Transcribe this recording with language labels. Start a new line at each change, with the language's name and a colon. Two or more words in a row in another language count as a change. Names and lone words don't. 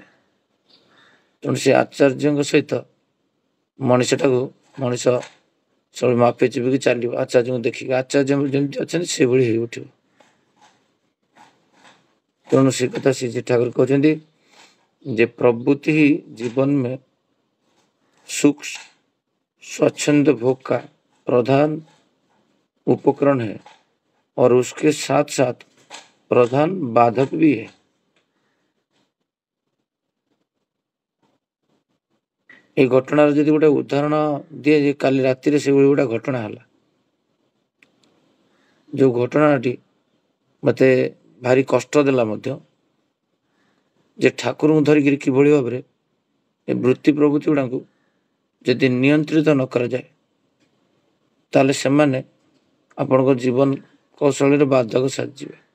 Odia: ତେଣୁ ସେ ଆଚାର୍ଯ୍ୟଙ୍କ ସହିତ ମଣିଷ ସବୁ ମାପି ଚିପିକି ଚାଲିବ। ଆଚାର୍ଯ୍ୟଙ୍କୁ ଦେଖିକି ଆଚାର୍ଯ୍ୟ ଯେମିତି ଅଛନ୍ତି ସେଭଳି ହେଇ ଉଠିବ। ତେଣୁ ସେ କଥା ଶ୍ରୀ ଠାକୁର କହୁଛନ୍ତି ଯେ
Hindi: प्रवृत्ति ही जीवन में सुख स्वच्छंद भोग का प्रधान उपकरण है और उसके साथ साथ प्रधान बाधक भी है।
Odia: এই ঘটଣାର ଯଦି ଗୋଟେ ଉଦାହରଣ ଦିଏ, ଯେ କାଲି ରାତିରେ ସେଭଳି ଗୋଟେ ଘଟଣା ହେଲା, ଯେଉଁ ଘଟଣାଟି ମୋତେ ଭାରି କଷ୍ଟ ଦେଲା ମଧ୍ୟ, ଯେ ଠାକୁରଙ୍କୁ ଧରିକିରି କିଭଳି ଭାବରେ ଏ ବୃତ୍ତି ପ୍ରବୃତ୍ତି ଗୁଡ଼ାକୁ ଯଦି ନିୟନ୍ତ୍ରିତ ନ କରାଯାଏ ତାହେଲେ ସେମାନେ ଆପଣଙ୍କ ଜୀବନ କୌଶଳରେ ବାଧକ ସାଜିଯିବେ।